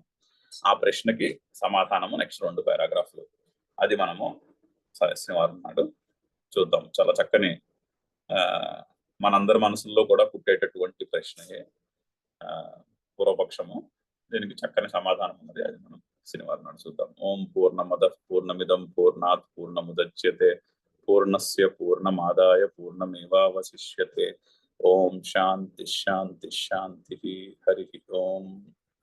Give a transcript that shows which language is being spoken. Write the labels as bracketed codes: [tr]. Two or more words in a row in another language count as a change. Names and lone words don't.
[te] ఆ ప్రశ్నకి సమాధానము నెక్స్ట్ 2 పారాగ్రాఫ్లు. అది మనము శనివారం నాడు చూద్దాం. చాలా చక్కని మనందరి మనసుల్లో కూడా పుట్టేటటువంటి ప్రశ్నయే పూర్వపక్షము. దీనికి చక్కని సమాధానం ఉన్నది. అది మనం శనివారం నాడు చూద్దాం. [sa] ఓం పూర్ణమద పూర్ణమిదం పూర్ణాత్ పూర్ణముదచ్యతే పూర్ణస్య పూర్ణమాదాయ పూర్ణమేవావశిష్యతే. ఓం శాంతి శాంతి శాంతి. హరి ఓం.